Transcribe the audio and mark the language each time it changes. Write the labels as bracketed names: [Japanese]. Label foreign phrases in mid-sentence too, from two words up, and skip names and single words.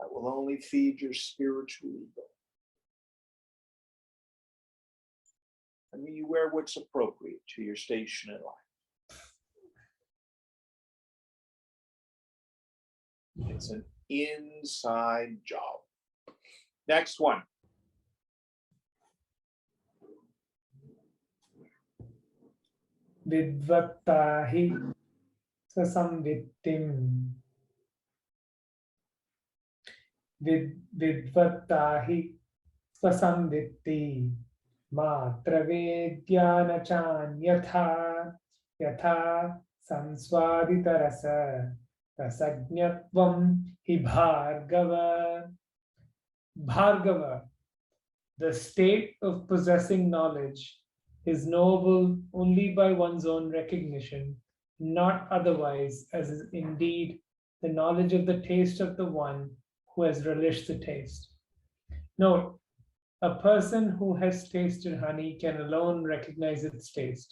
[English] That will only feed your spiritual ego. I mean, you wear what's appropriate to your station in life. It's an inside job. Next one. [Sanskrit] Vidvattahi sasamvittim. Vidvattahi sasamvitti matravedyana yatha samsvaditarasa rasajñatvam hi bhargava. Bhargava, [English] the state of possessing knowledge is knowable only by one's own recognition, not otherwise, as is indeed the knowledge of the taste of the one who has relished the taste. Note, a person who has tasted honey can alone recognize its taste.